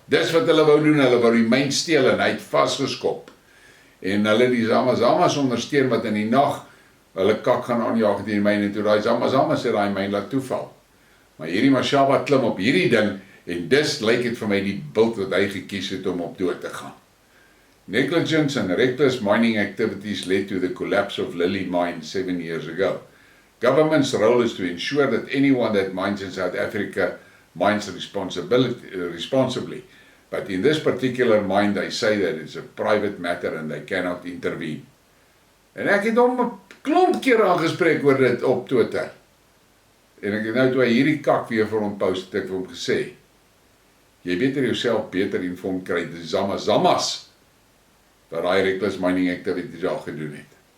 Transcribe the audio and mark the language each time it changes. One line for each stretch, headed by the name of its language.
Afrikaans: Dis wat hulle wou doen, hulle wou die myn steel en hy het vasgeskop. En hulle die Zazis ondersteun wat in die nag hulle kak gaan aanjaag teen die myn en toe daai Zazis het daai myn laat toeval. Maar hierdie Mashaba klim op hierdie ding en dis lyk dit vir my die bult wat hy gekies het om op dood te gaan.
English: Negligence and reckless mining activities led to the collapse of Lily Mine 7 years ago. Government's role is to ensure that anyone that mines in South Africa mines responsibly. But in this particular mine, they say that it's a private matter and they cannot intervene.
Afrikaans: En ek het hom 'n klomp keer aangespreek oor dit op Twitter. En ek het nou toe hy hierdie kak weer vir hom post, het ek vir hom gesê, jy beter jouself beter informed kry, die Zazis wat daai
English: reckless mining activities
Afrikaans: al gedoen het.